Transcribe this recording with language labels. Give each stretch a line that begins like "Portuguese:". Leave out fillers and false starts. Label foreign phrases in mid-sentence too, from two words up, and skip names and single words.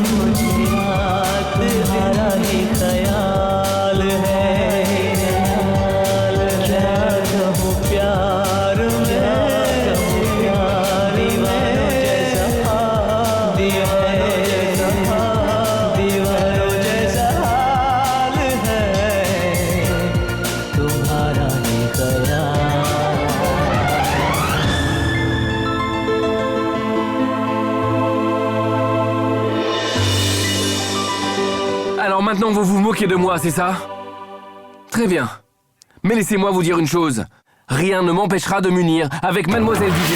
Hindi: तुम्हारा ही ख्याल है क्या कहूँ प्यार में दीवानों जैसा दीवानों जैसा हाल है तुम्हारा ही ख्याल।
French: Alors maintenant vous vous moquez de moi, c'est ça? Très bien. Mais laissez-moi vous dire une chose. Rien ne m'empêchera de m'unir avec Mademoiselle Divya.